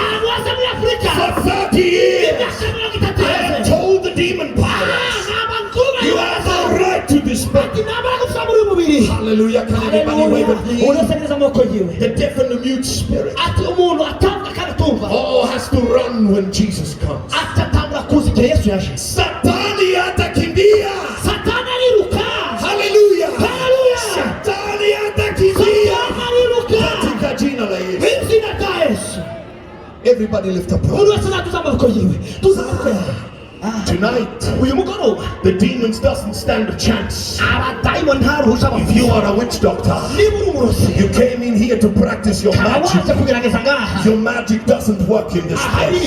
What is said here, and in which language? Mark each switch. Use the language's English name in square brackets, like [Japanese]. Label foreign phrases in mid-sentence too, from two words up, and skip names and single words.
[English] For 30 years, I have told the demon powers, you have no right to this body. Hallelujah. Can anybody wave at me? The deaf and the mute spirit all has to run when Jesus comes. [Swahili] Satani atakimbia. Hallelujah. Satani atakimbia. Katika jina la Yesu. [English] Everybody lift up your hands. Tonight, the demons doesn't stand a chance. If you are a witch doctor, you came in here to practice your magic. Your magic doesn't work in this place.